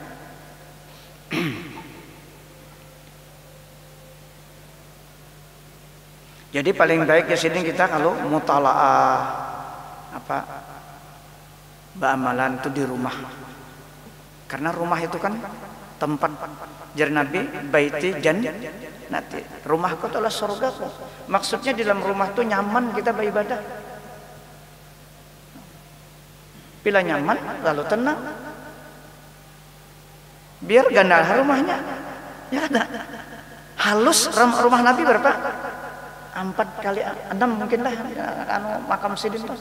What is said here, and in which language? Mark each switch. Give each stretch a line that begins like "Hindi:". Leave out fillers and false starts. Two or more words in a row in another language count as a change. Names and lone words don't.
Banjar: Jadi paling baik di sini kita kalau mutalaah amalan itu di rumah. Karena rumah itu kan tempat jar Nabi,
Arabic: بيتي جنتي.
Banjar: Rumahku adalah surgaku. Maksudnya di dalam rumah itu nyaman kita beribadah. Bila nyaman lalu tenang. Biar gandal rumahnya. Ya ada. Halus rumah Nabi berapa? 4 kali 6 mungkin lah makam sidin tuh.